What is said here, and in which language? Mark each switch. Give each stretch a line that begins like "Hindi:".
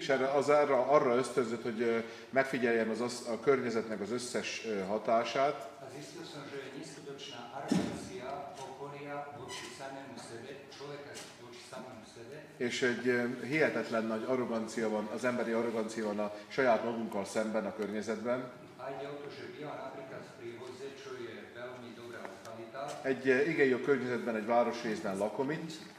Hungarian: És arra ösztönzött, hogy megfigyeljem a környezetnek az összes hatását.
Slovak: A zistil som, že je neskutočná arogancia okolia voči samému sebe, človeka voči samému sebe.
Hungarian: És egy hihetetlen nagy arrogancia van, az emberi arrogancia van a saját magunkkal szemben a környezetben.
Slovak: A ide o to, že bývam napríklad v Prívoze, čo je veľmi dobrá lokalita.
Hungarian: Egy igen jó környezetben, egy városrészben lakom itt.